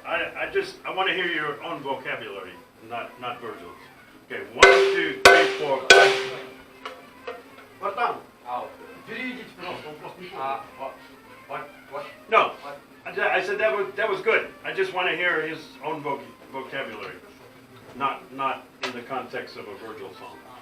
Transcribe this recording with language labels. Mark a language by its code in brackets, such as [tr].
[en] I want to hear your own vocabulary, not Virgil's. Okay, 1, 2, 3, 4, 5. [ru] Братан, [en] Out. [ru] переведите, пожалуйста, он просто не понял. [en] What? No, I said that was good. I just want to hear his own vocabulary, not in the context of a Virgil song.